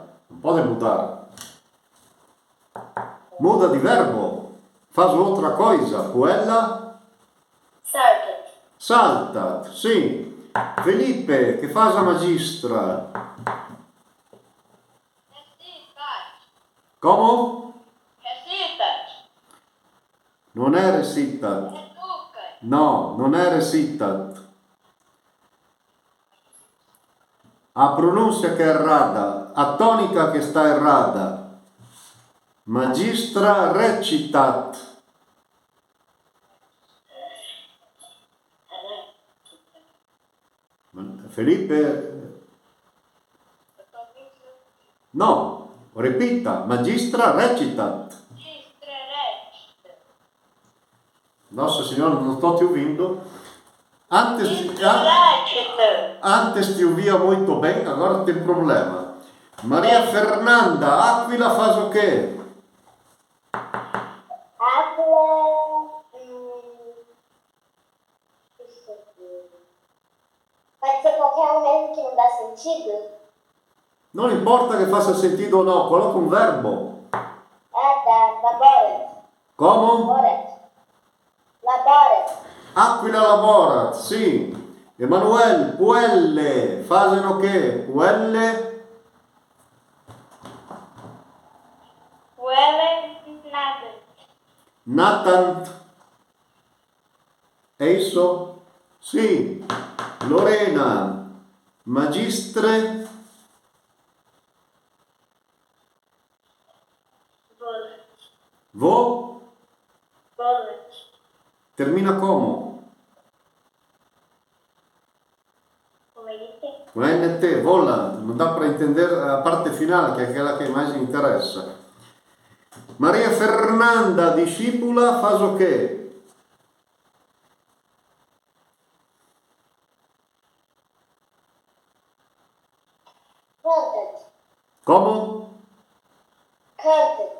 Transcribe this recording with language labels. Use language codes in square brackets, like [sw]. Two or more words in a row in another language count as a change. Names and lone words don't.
[pt] Não pode mudar. Muda de verbo. Faz outra coisa. Ela Salta. salta. Sim. Felipe, che faz a magistra? Recitat. Como? Recitat. [it] Non è recitat. Educat. No, non è recitat. A pronuncia che è errata, a tonica che sta errata. [la] Magistra recitat. [it] Felipe? No, ripeta, [la] magistra recitat. Magistra recita. [pt] Nossa Senhora, [it] non sto [pt] ti ouvindo. Antes ti ouvia muito bem, agora tem problema. Maria Fernanda, Aquila faz o quê? Áquila, isso aqui. Pode ser qualquer um mesmo que não dá sentido? [it] Non importa che faccia sentido o no, coloca un verbo. [pt] Ah, tá. Laborat. Como? Laborat. Laborat. [la] Aquila laborat, sì. [pt] Emanuele, puelle, fazeno che? Puelle? Welle nada. Natant. È isso? [it] Sì. Lorena, magistre? Vo? [pt] Termina como? Com NT, volant. Non dá para entender a parte final, [it] che è quella che mais interessa. [pt] Maria Fernanda, discípula, faz o quê? Cantat. Como? Cantat.